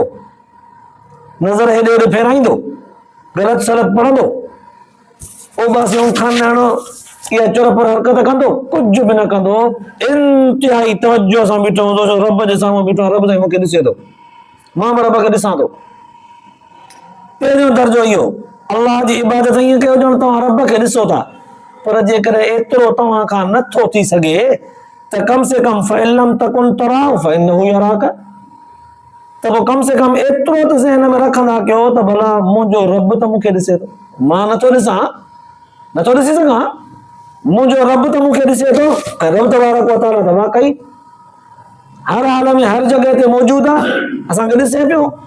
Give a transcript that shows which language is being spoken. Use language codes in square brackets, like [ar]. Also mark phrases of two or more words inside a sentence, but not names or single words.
[sd] नज़र हेॾे होॾे फेराईंदो ग़लति सलत पढ़ंदो ओबासियूं खानदानो इहा चुरपुर हरकत कंदो कुझु बि न कंदो इंतिहाई तवजो सां बीठो हूंदो रब जे साम्हूं बीठो रब साईं मूंखे ॾिसे थो मां बि रब खे ॾिसां थो पहिरियों दर्जो इहो अल्लाह जी इबादत ईअं कयो ॼण तव्हां रब खे ॾिसो था पर जेकॾहिं एतिरो तव्हां खां नथो थी सघे त कम से कम [ar] فإن لم تكن تراه فإنه يراك [sd] त पोइ कम से कम एतिरो त ज़हन में रखंदा कयो त भला मुंहिंजो रब त मूंखे ॾिसे थो मां नथो ॾिसां नथो ॾिसी सघां मुंहिंजो रब त मूंखे ॾिसे थो ऐं रब [ar] تبارك وتعالى [sd] त वाक़ई हर हाल में हर जॻह ते मौजूदु आहे असांखे ॾिसे पियो